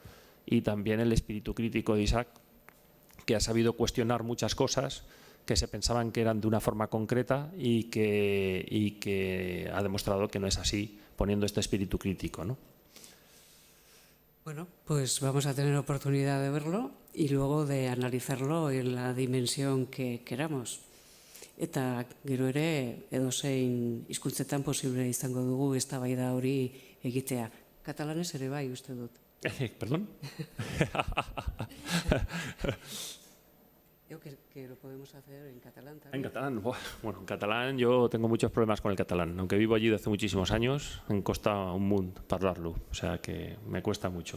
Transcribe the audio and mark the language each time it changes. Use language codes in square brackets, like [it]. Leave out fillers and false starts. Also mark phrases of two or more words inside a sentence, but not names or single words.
[es] Y también el espíritu crítico de Isaac, que ha sabido cuestionar muchas cosas que se pensaban que eran de una forma concreta y que ha demostrado que no es así, poniendo este espíritu crítico, ¿no? Bueno, pues vamos a tener oportunidad de verlo y luego de analizarlo en la dimensión que queramos. [eu] Eta gero ere edozein hizkuntzetan posible izango dugu eztabaida hori egitea. Katalanez ere bai uste dut. [es] ¿Perdón? Yo que lo podemos hacer en catalán también. En catalán, bueno, en catalán yo tengo muchos problemas con el catalán. Aunque vivo allí desde hace muchísimos años, me cuesta un mundo hablarlo, o sea que me cuesta mucho.